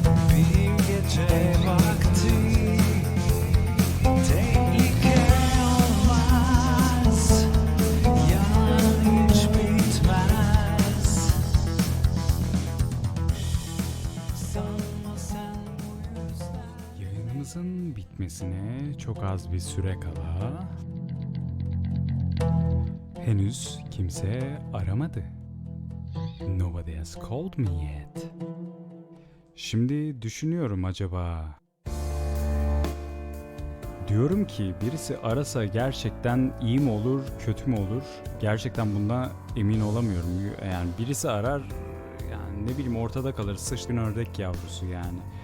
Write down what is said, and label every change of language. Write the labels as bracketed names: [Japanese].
[Turkish] Bir gece vakti tehlike olmaz, yarın hiç bitmez. Sanma sen bu yüzden. Yayınımızın bitmesine çok az bir süre kala henüz kimse aramadı. [English] Nobody has called me yet. [Turkish] Şimdi düşünüyorum acaba. Diyorum ki birisi arasa gerçekten iyi mi olur, kötü mü olur? Gerçekten bundan emin olamıyorum. Yani birisi arar, yani ne bileyim ortada kalır, sıçtın ördek yavrusu yani.